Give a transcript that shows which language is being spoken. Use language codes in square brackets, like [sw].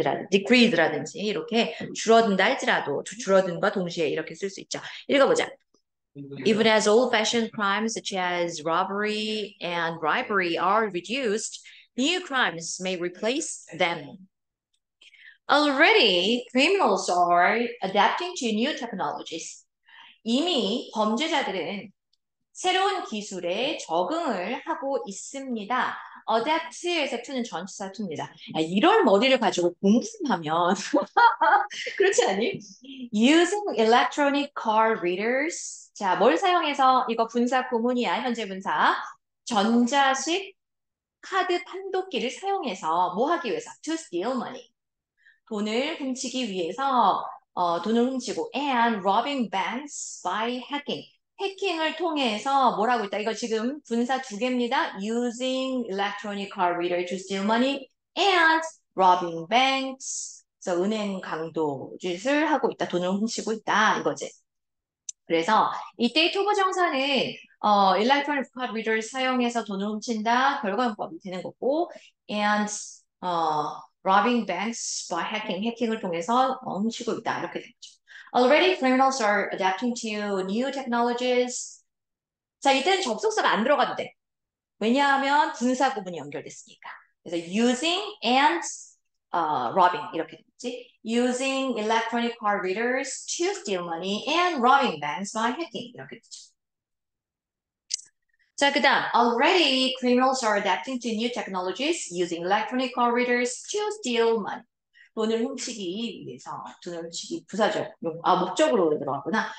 [ko] decrease라든지 이렇게 줄어든다 할지라도 줄어든과 동시에 이렇게 쓸 수 있죠. 읽어보자. [en] Even as old-fashioned crimes such as robbery and bribery are reduced, new crimes may replace them. Already, criminals are adapting to new technologies. [ko] 이미 범죄자들은 새로운 기술에 적응을 하고 있습니다. adapt에서 to는 전치사 to입니다. 이런 머리를 가지고 공부하면 그렇지 않니? [en] Using electronic card readers. [ko] 자, 뭘 사용해서 이거 분사 구문이야, 현재 분사. 전자식 카드 판독기를 사용해서 뭐 하기 위해서? [en] To steal money. [ko] 돈을 훔치기 위해서 돈을 훔치고 [en] and robbing banks by hacking. [ko] 해킹을 통해서 뭐라고 있다? 이거 지금 분사 두 개입니다. [en] Using electronic card reader to steal money and robbing banks. [ko] 그래서 은행 강도 짓을 하고 있다. 돈을 훔치고 있다. 이거지. 그래서 이때 토부정사는 electronic card reader 사용해서 돈을 훔친다. 결과용법이 되는 거고 [en] and robbing banks by hacking, [ko] 해킹을 통해서 훔치고 있다. 이렇게 되죠. [en] Already criminals are adapting to new technologies. [ko] 자, 이때는 접속사가 안 들어가도 돼. 왜냐하면 분사 구문이 연결됐으니까. 그래서 using and robbing 이렇게 됐지. [en] Using electronic card readers to steal money and robbing banks by hacking [ko] 이렇게 되죠. [en] 자, [ko] 그 다음 [en] already criminals are adapting to new technologies using electronic card readers to steal money. [ko] 돈을 훔치기 위해서, 돈을 훔치기 부사절, 목적으로 들어갔구나.